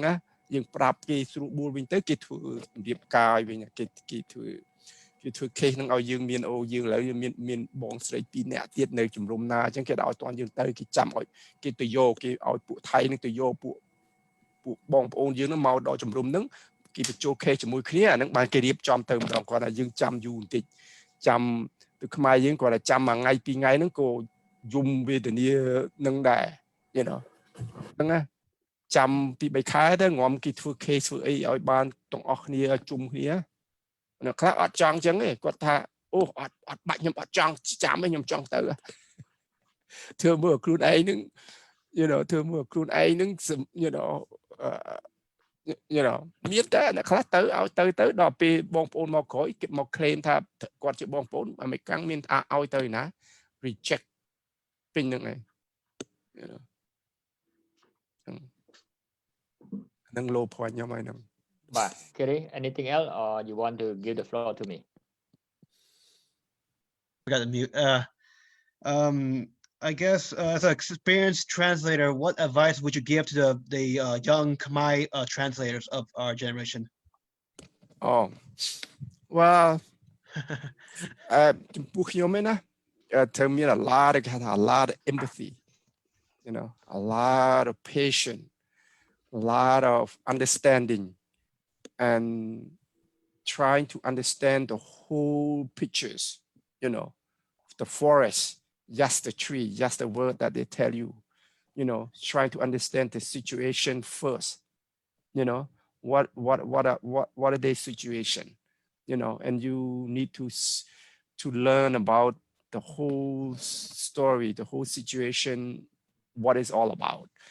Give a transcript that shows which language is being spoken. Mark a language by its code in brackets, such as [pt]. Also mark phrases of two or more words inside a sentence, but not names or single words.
[km] ណាយើងប្រាប់គេស្រួលបួលវិញទៅគេធ្វើរៀបការឲ្យវិញគេធ្វើ case នឹងឲ្យយើងមានយើងឥឡូវមានបងស្រី2នាក់ទៀតនៅជំរុំណាអញ្ចឹងគេដល់ឲ្យតន់យើងទៅគេចាំឲ្យគេទៅយកគេឲ្យពួកថៃ នឹងទៅយកពួកបងប្អូនយើងនឹងមកដល់ជំរុំនឹងគេបញ្ចូល case ជាមួយគ្នាអានឹងបានគេរៀបចំទៅម្ដងគាត់ ថាយើងចាំយូរបន្តិចចាំទៅខ្មែរយើងគាត់ថាចាំមួយថ្ងៃ2ថ្ងៃហ្នឹងក៏យំវេទនានឹងដែរ [en] you know [km] ហ្នឹងណាចាំពី3ខែទៅងំគេធ្វើ case ធ្វើអីឲ្យបានទាំងអស់គ្នាជុំគ្នាអ្នកខ្លះអត់ចង់អញ្ចឹងទេគាត់ថាអូអត់បាច់ខ្ញុំអត់ចង់ចាំទេខ្ញុំចង់ទៅធ្វើមើលខ្លួនឯងនឹង [en] you know [km] ធ្វើមើលខ្លួនឯងនឹង [en] you know [km] មានតែអ្នកខ្លះទៅឲ្យទៅដល់ពេលបងប្អូនមកក្រោយគេមក claim ថាគាត់ជាបងប្អូនអាមេរិកមានឲ្យទៅណា reject ពេញហ្នឹងឯង [en] you know [km] ហ្នឹង [en] low point [km] ខ្ញុំហើយហ្នឹង [en] បាទ Kerry anything else or you want to give the floor to me Forgot to mute. I guess as an experienced translator, what advice would you give to the young Khmer translators of our generation? Oh, well, [km] ចំពោះខ្ញុំឯណាត្រូវមាន [en] a lot of empathy, you know, a lot of patience, a lot of understanding, and trying to understand the whole pictures, you know, the forest. Just the tree, just the word that they tell you, you know, try to understand the situation first, you know, what are their situation, you know, and you need to learn about the whole story, the whole situation, what it's all about.